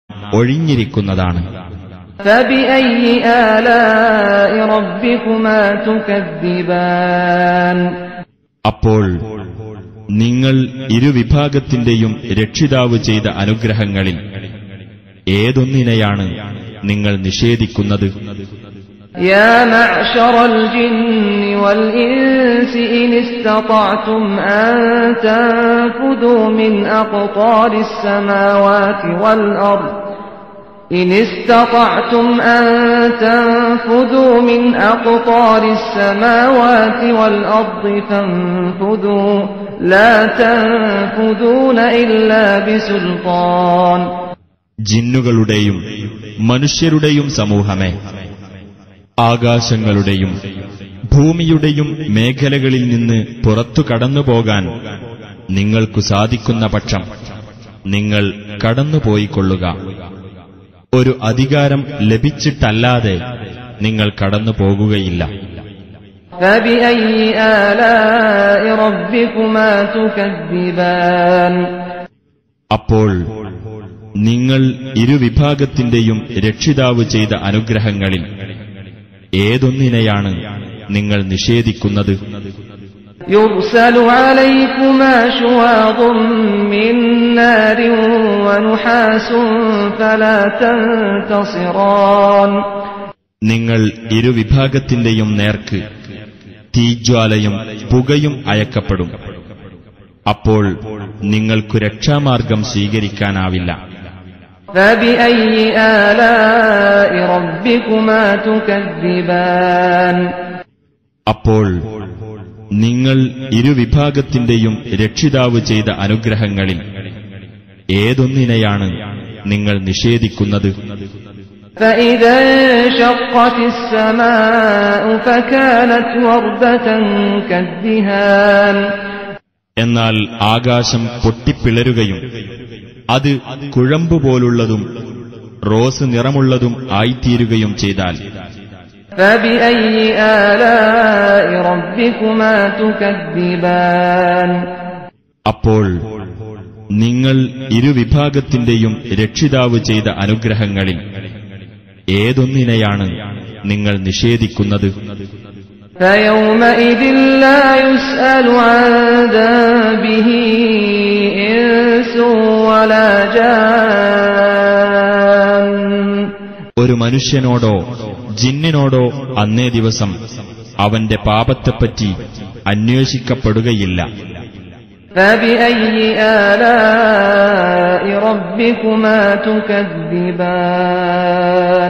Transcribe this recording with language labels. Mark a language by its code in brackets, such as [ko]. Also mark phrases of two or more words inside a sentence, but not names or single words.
[ml] ഒഴിഞ്ഞിരിക്കുന്നതാണ്. [ar] فبأي آلاء ربكما تكذبان [ml] അപ്പോൾ നിങ്ങൾ ഇരുവിഭാഗത്തിന്റെയും രക്ഷിതാവ് ചെയ്ത അനുഗ്രഹങ്ങളിൽ ഏതൊന്നിനെയാണ് നിങ്ങൾ നിഷേധിക്കുന്നത്? [ar] يا معشر الجن والإنس إن استطعتم أن تنفذوا من أقطار السماوات والأرض إن استطعتم أن تنفذوا من أقطار السماوات والأرض فانفذوا لا تنفذون إلا بسلطان. [ml] ജിന്നുകളുടെയും മനുഷ്യരുടെയും സമൂഹമേ, ആകാശങ്ങളുടെയും ഭൂമിയുടെയും മേഖലകളിൽ നിന്ന് പുറത്തു കടന്നുപോകാൻ നിങ്ങൾക്കു സാധിക്കുന്ന പക്ഷം നിങ്ങൾ കടന്നുപോയിക്കൊള്ളുക. ഒരു അധികാരം ലഭിച്ചിട്ടല്ലാതെ നിങ്ങൾ കടന്നു പോകുകയില്ല. [ar] فبأي آلاء ربكما تكذبان [ml] അപ്പോൾ നിങ്ങൾ ഇരുവിഭാഗത്തിന്റെയും രക്ഷിതാവ് ചെയ്ത അനുഗ്രഹങ്ങളിൽ ഏതൊന്നിനെയാണ് നിങ്ങൾ നിഷേധിക്കുന്നത്? [ar] يرسل عليكما شواظ من نار ونحاس فلا تنتصران [ml] നിങ്ങൾ ഇരുവിഭാഗത്തിന്റെയും നേർക്ക് തീജ്വാലയും പുകയും അയക്കപ്പെടും. അപ്പോൾ നിങ്ങൾക്കു രക്ഷാമാർഗം സ്വീകരിക്കാനാവില്ല. [ar] فبأي آلاء ربكما تكذبان [ml] അപ്പോൾ നിങ്ങൾ ഇരുവിഭാഗത്തിന്റെയും രക്ഷിതാവ് ചെയ്ത അനുഗ്രഹങ്ങളിൽ ഏതൊന്നിനെയാണ് നിങ്ങൾ നിഷേധിക്കുന്നത്? [ar] فإذا انشقت السماء فكانت وردة كالدهان [ml] എന്നാൽ ആകാശം പൊട്ടിപ്പിളരുകയും അത് കുഴമ്പുപോലുള്ളതും റോസ് നിറമുള്ളതും ആയിത്തീരുകയും ചെയ്താൽ [ar] فبأي آلاء ربكما تكذبان [ml] അപ്പോൾ നിങ്ങൾ ഇരുവിഭാഗത്തിന്റെയും രക്ഷിതാവ് ചെയ്ത അനുഗ്രഹങ്ങളിൽ ഏതൊന്നിനെയാണ് നിങ്ങൾ നിഷേധിക്കുന്നത്? [ar] فيومئذ لا يسأل عن ذنبه إنس ولا جان [ml] ഒരു മനുഷ്യനോടോ ജിന്നിനോടോ അന്നേ ദിവസം അവന്റെ പാപത്തെപ്പറ്റി അന്വേഷിക്കപ്പെടുകയില്ല. [ar] فبأي آلاء ربكما تكذبان